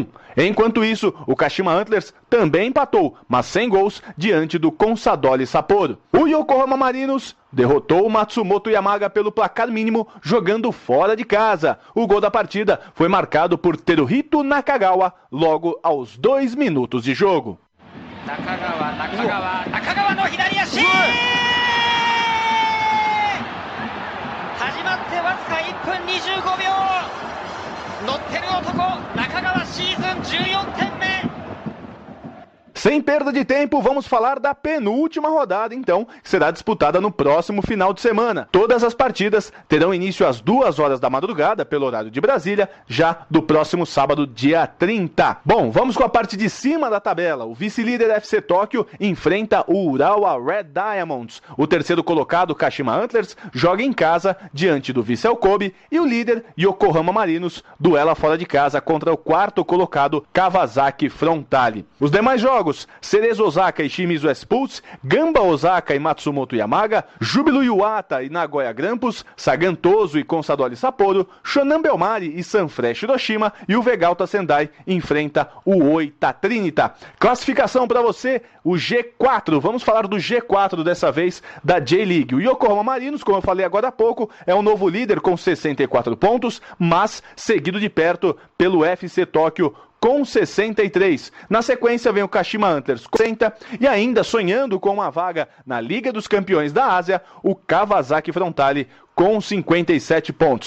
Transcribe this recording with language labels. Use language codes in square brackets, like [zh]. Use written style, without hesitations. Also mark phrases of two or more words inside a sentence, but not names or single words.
[pt] Enquanto isso, o Kashima Antlers também empatou, mas sem gols, diante do Consadole Sapporo. O Yokohama Marinos derrotou o Matsumoto Yamaga pelo placar mínimo, jogando fora de casa. O gol da partida foi marcado por Teruhito Nakagawa logo aos 2 minutos de jogo. [ja] Nakagawa no hidariashi! 始まってわずか 1 分25秒! 乗ってる男、Nakagawaシーズン14点目! [pt] Sem perda de tempo, vamos falar da penúltima rodada, então, que será disputada no próximo final de semana. Todas as partidas terão início às 2 horas da madrugada, pelo horário de Brasília, já do próximo sábado, dia 30. Bom, vamos com a parte de cima da tabela. O vice-líder FC Tóquio enfrenta o Urawa Red Diamonds. O terceiro colocado, Kashima Antlers, joga em casa, diante do vice-El Kobe, e o líder, Yokohama Marinos, duela fora de casa contra o quarto colocado, Kawasaki Frontale. Os demais jogos: Cerezo Osaka e Shimizu S-Pulse, Gamba Osaka e Matsumoto Yamaga, Júbilo Iwata e Nagoya Grampus, Sagan Tosu e Consadole Sapporo, Shonan Bellmare e Sanfrecce Hiroshima, e o Vegalta Sendai enfrenta o Oita Trinita. Classificação para você, o G4. Vamos falar do G4 dessa vez da J-League. O Yokohama Marinos, como eu falei agora há pouco, é o novo líder com 64 pontos, mas seguido de perto pelo FC Tóquio com 63. Na sequência vem o Kashima Antlers com 60, e ainda sonhando com uma vaga na Liga dos Campeões da Ásia, o Kawasaki Frontale com 57 pontos.